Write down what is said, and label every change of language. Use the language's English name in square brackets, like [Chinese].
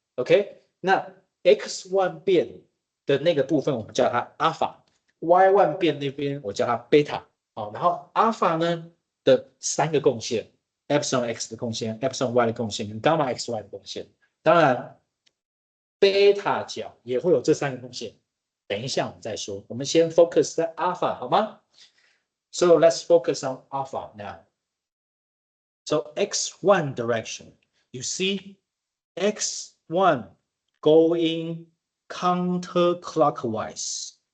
[Chinese] OK， 那 x1 变的那个部分我们叫它 alpha，y1 变那边我叫它 beta。好，然后 alpha 呢的3个贡献。 epsilon x 的贡献 ，epsilon y 的贡献，跟 gamma x y 的贡献。当然，贝塔角也会有这3个贡献。等一下我们再说，我们先 focus 在 alpha 好吗 ？ [English] So let's focus on alpha now. So x1 direction, you see x1 going counterclockwise.